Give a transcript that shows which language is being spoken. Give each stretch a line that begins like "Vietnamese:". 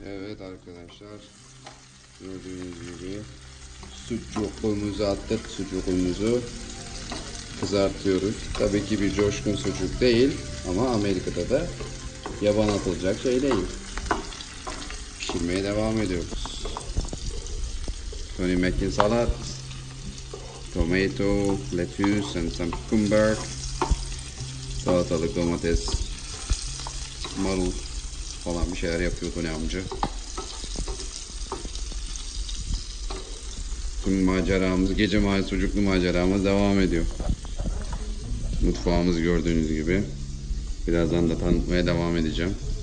Turkish: Evet arkadaşlar. Gördüğünüz gibi sucukumuzu attık. Sucukumuzu kızartıyoruz. Tabii ki bir coşkun sucuk değil ama Amerika'da da yaban atılacak şey değil. Pişirmeye devam ediyoruz.
English: Tony making salad. Tomato, lettuce and some cucumber.
Turkish: Salatalık, domates, marul falan bir şeyler yapıyor Tony amca. Tüm maceramız, gece sucuklu maceramız devam ediyor. Mutfağımız gördüğünüz gibi. Birazdan da tanıtmaya devam edeceğim.